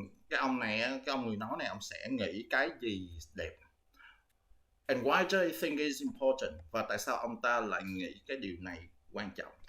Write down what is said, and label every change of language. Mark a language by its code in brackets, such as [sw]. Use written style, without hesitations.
[vi] Cái ông người nói này, ông sẽ nghĩ cái gì đẹp? [en] And why do you think it's important? [vi] Và tại sao ông ta lại nghĩ cái điều này quan trọng?